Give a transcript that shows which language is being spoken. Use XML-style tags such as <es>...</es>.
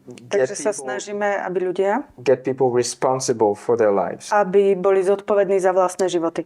<sk>Takže sa snažíme, aby ľudia</sk> <en>get people responsible for their lives.</en> <sk>Aby boli zodpovední za vlastné životy.</sk>